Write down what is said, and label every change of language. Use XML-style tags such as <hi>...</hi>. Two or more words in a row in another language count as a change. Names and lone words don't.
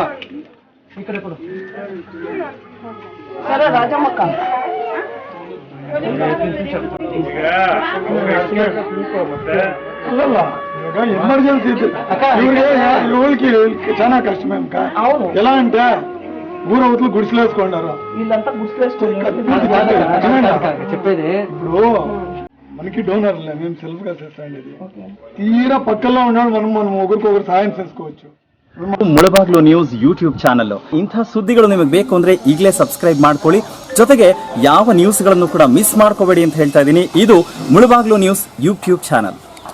<te>ఇక్కడ ఇప్పుడు సరే రాజమ్మక్క ఎమర్జెన్సీ ఇవ్వకి చాలా కష్టమే. ఎలా అంటే ఊరవతలు గుడిసెలు వేసుకున్నారు. వీళ్ళంతా గుడిసెలు వేసుకున్నారు. చెప్పేది ఇప్పుడు మనకి డోనర్లే, మేము సెల్ఫ్ గా చేస్తాండి. ఇది తీరా పక్కల్లో ఉన్నాడు. మనం ఒకరికొకరు ಸಹಾಯ చేసుకోవచ్చు.</te> <kn>ಮುಳಬಾಗ್ಲು ನ್ಯೂಸ್ ಯೂಟ್ಯೂಬ್ ಚಾನಲ್. ಇಂಥ ಸುದ್ದಿಗಳು ನಿಮಗೆ ಬೇಕು ಅಂದ್ರೆ ಈಗಲೇ ಸಬ್ಸ್ಕ್ರೈಬ್ ಮಾಡ್ಕೊಳ್ಳಿ. ಜೊತೆಗೆ ಯಾವ ನ್ಯೂಸ್ಗಳನ್ನು ಕೂಡ ಮಿಸ್ ಮಾಡ್ಕೋಬೇಡಿ ಅಂತ ಹೇಳ್ತಾ ಇದ್ದೀನಿ. ಇದು ಮುಳಬಾಗ್ಲು ನ್ಯೂಸ್ ಯೂಟ್ಯೂಬ್ ಚಾನಲ್.</kn>